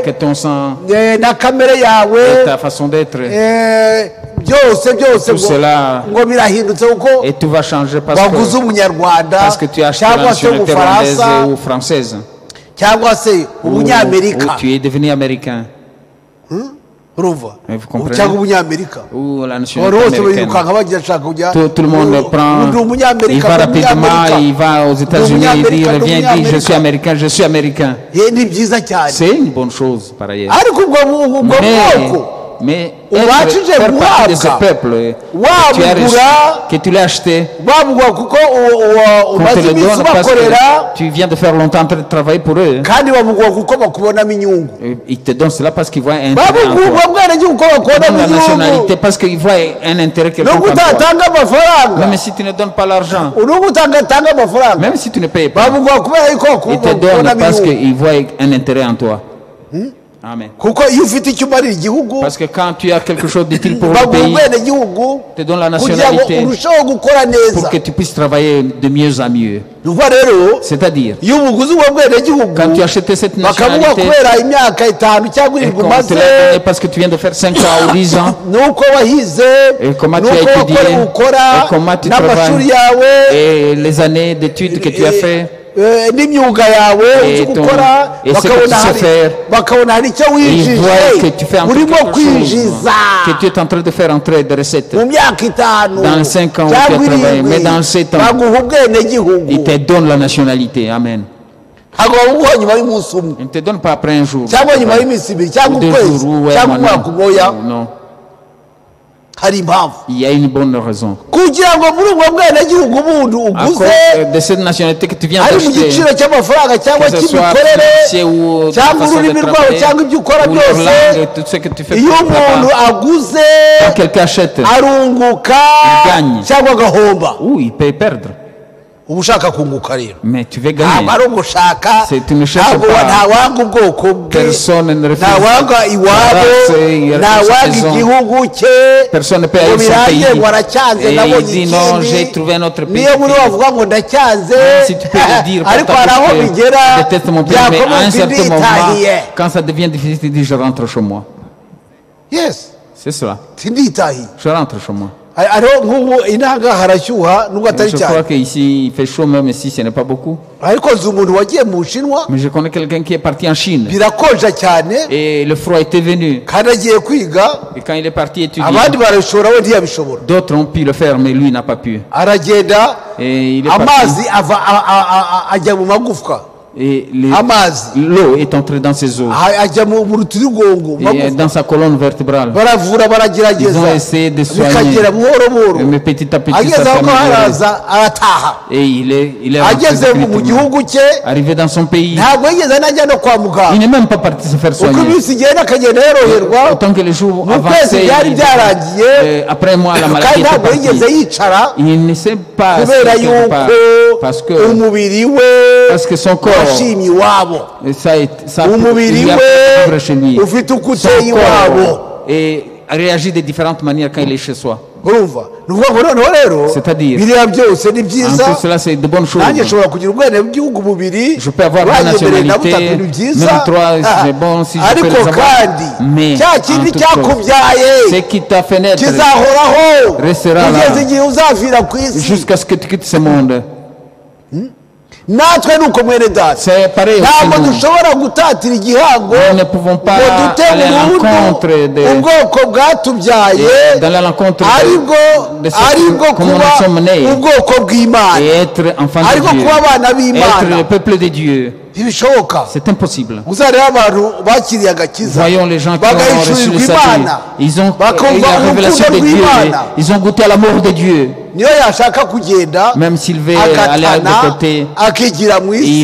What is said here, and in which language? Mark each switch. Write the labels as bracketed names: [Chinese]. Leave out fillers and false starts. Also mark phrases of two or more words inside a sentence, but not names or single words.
[French] Que ton sang [Kinyarwanda] na kamere [French] et [Kinyarwanda] yawe, [French] ta façon d'être. [Kinyarwanda] byose [French] Tout cela, [Kinyarwanda] ngo birahindutse kuko [French] et tout va changer [Kinyarwanda] waguze umunyarwanda [French] parce que tu as acheté la [Kinyarwanda] cyangwa se [French] nationalité rwandaise [Kinyarwanda] umufaransa [French] ou française. [Kinyarwanda] cyangwa se [French] Ou [Kinyarwanda] umunyamerika, [French] tu es devenu américain. [Kinyarwanda] urumva, [French] Vous comprenez? [Kinyarwanda] cyangwa umunyamerika. [French] Ou la [Kinyarwanda] abantu [French] nationalité [Kinyarwanda] bose [French] américaine. [Kinyarwanda] birukanka bagira ashaka kujya, [French] Tout le monde prend, [Kinyarwanda] ndi [French] il [Kinyarwanda] umunyamerika, [French] va [Kinyarwanda] ndi [French] rapidement, [Kinyarwanda] umunyamerika. [French] il va aux États-Unis, il dit, il revient, il dit, je suis américain. américain, je suis américain. [Kinyarwanda] Ni byiza cyane, [French] C'est une bonne chose, par ailleurs. [Kinyarwanda] ariko ubwo bwoko [French] Mais [Kinyarwanda] ubashije [French] faire partie de ce [Kinyarwanda] guhabwa, [French] peuple que tu as reçu, [Kinyarwanda] wabugura, [French] que tu l'as acheté, [Kinyarwanda] babugwa kuko [French] qu'on te [Kinyarwanda] umaze [French] le [Kinyarwanda] iminsi [French] donne parce [Kinyarwanda] ubakorera, [French] que tu viens de faire longtemps de travailler pour eux. [Kinyarwanda] kandi babugwa kuko bakubonamo inyungu, [French] Ils te donnent cela parce qu'ils voient un intérêt en [Kinyarwanda] babugwa [French] toi. [Kinyarwanda] bwenegihugu kuko [French] Ils [Kinyarwanda] bakubonamo [French] donnent la [Kinyarwanda] inyungu, [French] nationalité parce qu'ils voient un intérêt [Kinyarwanda] no [French] quelconque en toi. [Kinyarwanda] kutatanga amafaranga, [French] Même si tu ne donnes pas l'argent, [Kinyarwanda] no kutatanga amafaranga, [French] même si tu ne payes pas, [Kinyarwanda] babugwa kubera yuko [French] ils te donnent [Kinyarwanda] bakubonamo [French] parce [Kinyarwanda] inyungu. [French] qu'ils voient un intérêt en toi. Amen. [Kinyarwanda] kuko iyo ufite icyo umarira igihugu [French] Parce que quand tu as quelque chose d'utile pour le [Kinyarwanda] baguha [French] pays, [Kinyarwanda] ubwenegihugu [French] te donne la [Kinyarwanda] kugira ngo [French] nationalité [Kinyarwanda] urusheho gukora neza [French] pour que tu puisses travailler de mieux en mieux. [Kinyarwanda] nuva rero [French] C'est-à-dire, [Kinyarwanda] iyo ubuguzi ubwo bwenegihugu [French] quand tu as acheté cette [Kinyarwanda] bakavuga [French] nationalité, [Kinyarwanda] kubera imyaka 5 cyangwa [French] et [Kinyarwanda] 7 [French] qu'on te [Kinyarwanda] umaze [French] l'a donné parce que tu viens de faire 5 ans ou 10 ans, [Kinyarwanda] nuko wahize [French] et comment tu as [Kinyarwanda] nuko [French] étudié, [Kinyarwanda] wakora ukora [French] et comment tu [Kinyarwanda] n'amashuri [French] travailles, [Kinyarwanda] yawe [French] et les années d'études que tu as fait, [Kinyarwanda] n'imyuga yawe [French] Et [Kinyarwanda] uzi [French] ton- [Kinyarwanda] gukora [French] et ce que tu sais faire. [Kinyarwanda] bakabona hari icyo [French] et ils voient que [Kinyarwanda] wijije [French] tu fais entrer [Kinyarwanda] urimo [French] quelque chose, [Kinyarwanda] kwinjiza [French] que tu es en train de faire entrer des recettes. [Kinyarwanda] mu myaka 5 [French] Dans les 5 ans où tu [Kinyarwanda] cyangwa [French] as travaillé, [Kinyarwanda] 7, [French] mais dans les 7 ans, [Kinyarwanda] baguha ubwenegihugu [French] il te donne la nationalité. Amen. [Kinyarwanda] ntabwo baguha nyuma y'umunsi umwe [French] Il ne te donne pas après un jour. [Kinyarwanda] cyangwa nyuma y'iminsi 2 cyangwa [French] Ou 2 [Kinyarwanda] ukwezi [French] jours, ouais, [Kinyarwanda] cyangwa [French] maintenant. [Kinyarwanda] umwaka umoya [French] Non. [Kinyarwanda] hari impamvu [French] Il y a une bonne raison. [Kinyarwanda] kugira ngo muri ubwo bwenegihugu bundi [French] À cause [Kinyarwanda] uguze [French] de cette nationalité que tu viens [Kinyarwanda] ari mu [French] d'acheter, [Kinyarwanda] giciro cy'amafaranga cyangwa [French] que ce soit [Kinyarwanda] cy'imikorere [French] financier ou de [Kinyarwanda] cyangwa [French] façon de [Kinyarwanda] ururimi rwabo [French] travailler, [Kinyarwanda] cyangwa ibyo ukora [French] ou leur [Kinyarwanda] byose [French] langue, tout ce que tu fais [Kinyarwanda] iyo [French] pour [Kinyarwanda] umuntu [French] là-bas. [Kinyarwanda] aguze [French] Quand quelqu'un achète, [Kinyarwanda] arunguka [French] Il gagne. [Kinyarwanda] cyangwa agahomba [French] ou il peut perdre. [Kinyarwanda] uba ushaka kunguka rero [French] Mais tu veux [Kinyarwanda] ntabwo [French] gagner. [Kinyarwanda] ari ugushaka [French] C'est une cherche [Kinyarwanda] ntabwo [French] pas. [Kinyarwanda] ntawanga ubwoko bwe [French] Personne ne refuse. [Kinyarwanda] ntawanga iwabo [French] Il y a [Kinyarwanda] ntawanga [French] raison. [Kinyarwanda] igihugu cye [French] Personne ne peut [Kinyarwanda] ngo [French] aller son [Kinyarwanda] birangiye [French] pays. [Kinyarwanda] ngo aracyanze [French] Et il [Kinyarwanda] nabonye [French] dit non, j'ai [Kinyarwanda] ikindi [French] trouvé un autre pays. [Kinyarwanda] niyo muri wavuga ngo ndacyanze [French] Si tu peux le dire, [Kinyarwanda] ariko hari aho bigera [French] je déteste mon pays, mais à un [Kinyarwanda] byakomeza [French] certain moment, [Kinyarwanda] nditahiye [French] quand ça devient difficile, tu dis je rentre chez moi. [Kinyarwanda] yes [French] C'est cela. [Kinyarwanda] sinditahiye [French] Je rentre chez moi. [Kinyarwanda] ariho nk'ubu inaha harashyuha nubwo atari [French] Je crois [Kinyarwanda] cyane [French] qu'ici, il fait chaud, même si ce n'est pas beaucoup. [Kinyarwanda] ariko nzi umuntu wagiye mu bushinwa [French] Mais je connais quelqu'un qui est parti en Chine. [Kinyarwanda] birakonja cyane [French] Et le froid était venu. [Kinyarwanda] kandi agiye kwiga [French] Et quand il est parti étudier, [Kinyarwanda] abandi barabishobora we ntiyabishobora [French] d'autres ont pu le faire, mais lui n'a pas pu. [Kinyarwanda] aragenda [French] Et il est [Kinyarwanda] amazi [French] parti. [Kinyarwanda] ajya mu magufwa [French] Et [Kinyarwanda] amazi [French] l'eau est entrée dans ses os. [Kinyarwanda] ajya mu rutirigongo mu [French] Et [Kinyarwanda] magufwa [French] dans sa colonne vertébrale. [Kinyarwanda] baravura [French] Ils [Kinyarwanda] baragerageza [French] ont essayé de soigner. [Kinyarwanda] bikagera buhoro buhoro [French] Mais petit à petit, ça [Kinyarwanda] ageze [French] s'est [Kinyarwanda] aho [French] amélioré. [Kinyarwanda] haraza arataha [French] Et il est rentré [Kinyarwanda] ageze mu [French] définitivement. [Kinyarwanda] gihugu cye [French] Arrivé dans son pays, [Kinyarwanda] ntabwo yigeze anajya no kwa [French] il [Kinyarwanda] muganga [French] n'est même pas parti se faire [Kinyarwanda] uko [French] soigner. [Kinyarwanda] iminsi igenda akagenda yoroherwa [French] Autant que les jours [Kinyarwanda] mu kwezi [French] avançaient, [Kinyarwanda] byari byaragiye [French] après moi, la [Kinyarwanda] kandi [French] maladie était [Kinyarwanda] ntabwo yigeze [French] partie. [Kinyarwanda] yicara [French] Il ne sait pas [Kinyarwanda] kubera [French] assis quelque part. [Kinyarwanda] yuko [French] Parce que, [Kinyarwanda] umubiri we [French] parce que son corps, [Kinyarwanda] washimye iwabo [French] et ça, [Kinyarwanda] umubiri [French] il y a [Kinyarwanda] we [French] pas de chez lui. [Kinyarwanda] ufite uko [French] Son [Kinyarwanda] uteye iwabo [French] corps et réagit de différentes manières quand il est chez soi. [Kinyarwanda] urumva ni ukuvuga ngo noneho rero [French] C'est-à-dire, [Kinyarwanda] biriya byose ni [French] En [Kinyarwanda] byiza [French] tout cela, c'est de bonnes choses. [Kinyarwanda] nanjye nshobora kugira ubwenegihugu bubiri [French] Je peux avoir la [Kinyarwanda] wanyemereye na [French] nationalité, [Kinyarwanda] butatu ni byiza [French] même trois, Ah. c'est bon si je peux [Kinyarwanda] ariko [French] les avoir. [Kinyarwanda] kandi [French] Mais, [Kinyarwanda] cya kindi [French] en toute [Kinyarwanda] cyakubyaye [French] Ce qui t'a fait naître [Kinyarwanda] kizahoraho [French] restera là. [Kinyarwanda] kugeza igihe uzavira ku isi [French] jusqu'à ce que tu quittes ce monde. [Kinyarwanda] natwe ni uko mwene data [French] C'est pareil [Kinyarwanda] ntabwo [French] aussi nous. [Kinyarwanda] dushobora gutatira igihango [French] Nous ne pouvons pas [Kinyarwanda] ngo dute [French] aller à l'encontre [Kinyarwanda] burundu [French] de, [Kinyarwanda] ubwoko bwatubyaye [French] d'aller à l'encontre [Kinyarwanda] aribwo [French] de ce [Kinyarwanda] aribwo [French] comment nous [Kinyarwanda] kuba [French] sommes nés [Kinyarwanda] ubwoko bw'imana [French] et être enfants de [Kinyarwanda] ariko [French] Dieu, [Kinyarwanda] kuba abana [French] être [Kinyarwanda] b'imana [French] le peuple de Dieu. [Kinyarwanda] ntibishoboka [French] C'est impossible. [Kinyarwanda] uzareba abantu bakiriye agakiza [French] Voyons les gens qui ont reçu le [Kinyarwanda] bagahishurirwa [French] salut. [Kinyarwanda] imana [French] Ils ont eu [Kinyarwanda] bakumva [French] la révélation [Kinyarwanda] urukundo [French] de Dieu. [Kinyarwanda] rw'imana [French] Ils ont goûté à l'amour de Dieu. [Kinyarwanda] niyo yashaka kugenda [French] Même s'il veut aller à [Kinyarwanda] agatana [French] côté, [Kinyarwanda] akigira mu isi